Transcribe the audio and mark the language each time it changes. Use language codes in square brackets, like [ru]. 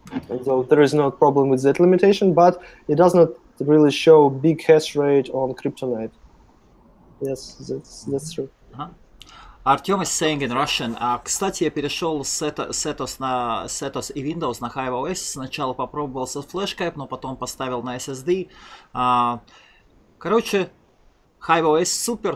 [en] And so there is no problem with that limitation, but it does not really show big hash rate on Kryptonite. Yes, that's true. Артем is saying in Russian. [ru] Кстати, я перешел с CentOS и Windows на Hive OS. Сначала попробовал со флешкой, но потом поставил на SSD. Короче, Hive OS супер.